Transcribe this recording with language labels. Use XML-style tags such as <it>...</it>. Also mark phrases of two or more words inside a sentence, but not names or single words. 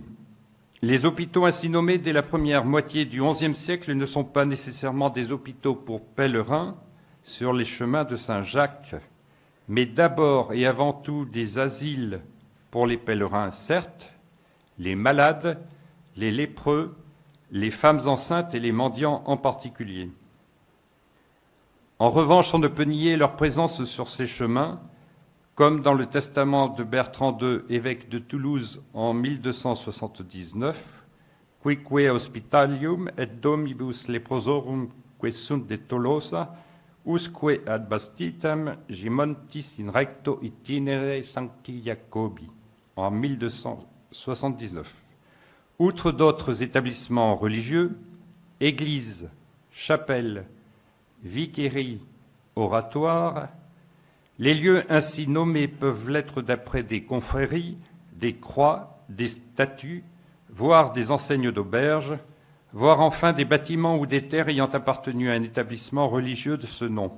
<fr>Les hôpitaux ainsi nommés dès la première moitié du XIe siècle ne sont pas nécessairement des hôpitaux pour pèlerins sur les chemins de Saint-Jacques, mais d'abord et avant tout des asiles pour les pèlerins, certes, les malades, les lépreux, les femmes enceintes et les mendiants en particulier. En revanche, on ne peut nier leur présence sur ces chemins, comme dans le testament de Bertrand II, évêque de Toulouse en 1279,</fr> <la>Quique hospitalium et domibus leprosorum que sunt de Tolosa, usque ad Bastitam gimontis in recto itinere Sancti Jacobi,</la> <fr>en 1279. Outre d'autres établissements religieux, églises, chapelles, vicaries, oratoires, les lieux ainsi nommés peuvent l'être d'après des confréries, des croix, des statues, voire des enseignes d'auberges, voire enfin des bâtiments ou des terres ayant appartenu à un établissement religieux de ce nom.</fr>